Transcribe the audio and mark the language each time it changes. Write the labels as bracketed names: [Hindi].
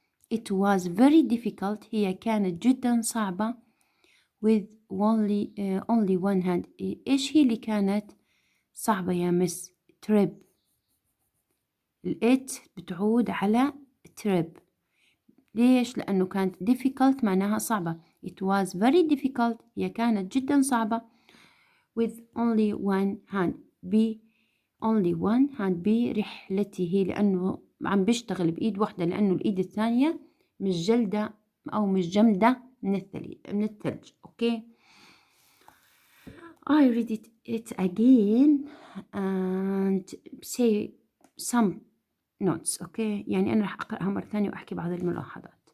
[English] it was very difficult [Arabic] هي كانت جدا صعبة [English] with only one hand. [Arabic] إيش هي اللي كانت صعبة يا مس؟ trip. it بتعود على trip. ليش؟ لأنه كانت difficult معناها صعبة. it was very difficult هي كانت جدا صعبة with only one hand only one hand برحلته لأنه عم بيشتغل بإيد واحدة لأنه الإيد الثانية مش جلدة أو مش جمدة من الثلج. [English] Okay I read it again and say some notes. [Arabic] أوكي، يعني أنا راح أقرأها مرة ثانية وأحكي بعض الملاحظات.